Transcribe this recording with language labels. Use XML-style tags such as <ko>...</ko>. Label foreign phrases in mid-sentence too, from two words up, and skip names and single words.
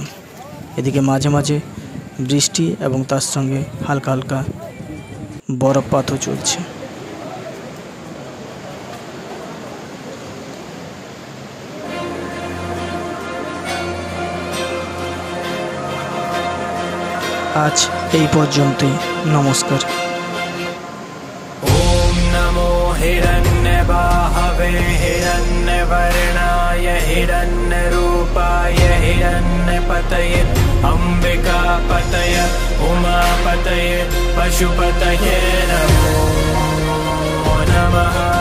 <bn>এদিকে মাঝে মাঝে বৃষ্টি এবং তার সঙ্গে হালকা হালকা বরফপাতও চলছে। আজ এই পর্যন্তই। নমস্কার।</bn> <sa>ओम नमो हिरण्यबाहवे हिरण्यवर्णाय हिरण्यरूपाय हिरण्यपतये अम्बिकापतये उमापतये पशुपतये नमो नमः।</sa>